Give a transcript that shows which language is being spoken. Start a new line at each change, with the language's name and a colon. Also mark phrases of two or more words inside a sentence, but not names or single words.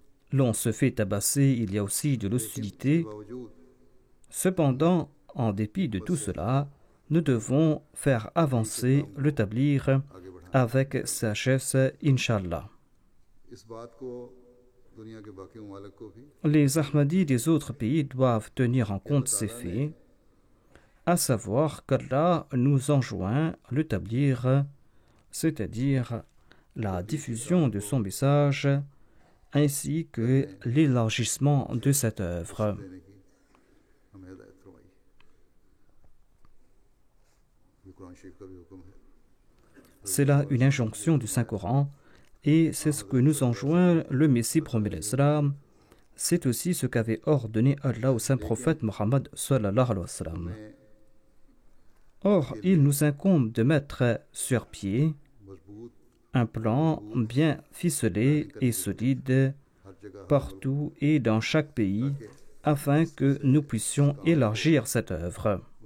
French: L'on se fait tabasser, il y a aussi de l'hostilité.
Urdu: बावजूद
French: Cependant, en dépit de tout cela, nous devons faire avancer le tabligh
Urdu: آگے بڑھائیں
French: avec sagesse, Inch'Allah.
Urdu: اس بات کو دنیا کے باقی ممالک کو بھی
French: Les Ahmadis des autres pays doivent tenir en compte ces faits, à savoir qu'Allah nous enjoint le tabligh, c'est-à-dire la diffusion de son message, ainsi que l'élargissement de cette œuvre.
Urdu: دینے کی ہمیں ہدایت فرمائی یہ قرآن شریف کا بھی حکم ہے
French: C'est là une injonction du Saint-Coran, et c'est ce que nous enjoint le Messie promis l'Islam, C'est aussi ce qu'avait ordonné Allah au saint prophète Mohammed
Arabic: صلى الله عليه وسلم.
French: Or, il nous incombe de mettre sur pied un plan bien ficelé et solide partout et dans chaque pays afin que nous puissions élargir cette œuvre.